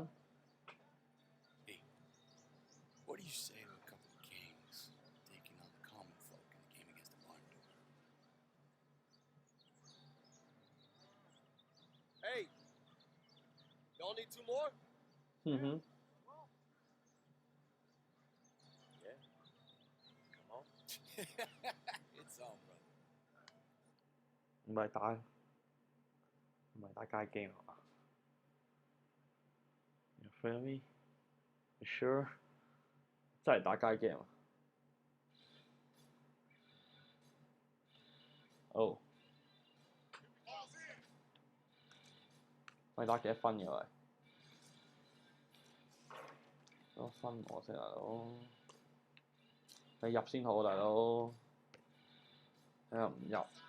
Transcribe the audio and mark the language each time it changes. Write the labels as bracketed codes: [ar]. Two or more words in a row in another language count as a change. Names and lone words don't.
[en] Hey, what do you say to a couple of kings taking on the common folk in the game against the barn door? Hey, y'all need two more? Mm-hmm. Yeah. Come on. It's on, brother. [yue] 唔係打街 game 啊 [en] You feel me? You sure? [yue] 真係打街 game 啊 Oh 喂打幾多分嘅喂？多分我先大佬，你入先好啊大佬，你又唔入？